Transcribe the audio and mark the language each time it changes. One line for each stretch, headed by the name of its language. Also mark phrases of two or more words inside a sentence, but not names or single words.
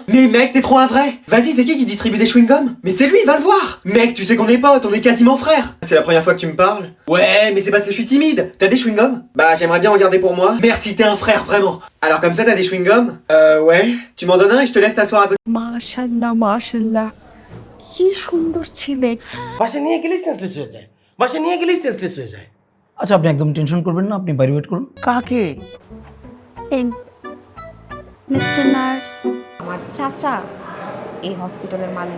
French: Mais mec, t'es trop un vrai. Vas-y, c'est qui distribue des chewing-gums? Mais c'est lui, va le voir. Mec, tu sais qu'on est potes, on est quasiment frères. C'est la première fois que tu me parles? Ouais, mais c'est parce que je suis timide. T'as des chewing-gums? Bah, j'aimerais bien en garder pour moi. Merci, t'es un frère, vraiment. Alors comme ça, t'as des chewing-gums? Ouais. Tu m'en donnes un et je te laisse t'asseoir à côté.
Bangla: মাশাল্লাহ মাশাল্লাহ কি সুন্দর ছেলে বাসা নিয়ে গেলেই সেন্সলেস হয়ে যায় বাসা নিয়ে গেলেই সেন্সলেস হয়ে যায় আচ্ছা আপনি একদম টেনশন করবেন না, আপনি বাইরে ওয়েট করুন। কাকে
English: Mister nurse,
Bangla: আমার চাচা এই হসপিটালের মালিক।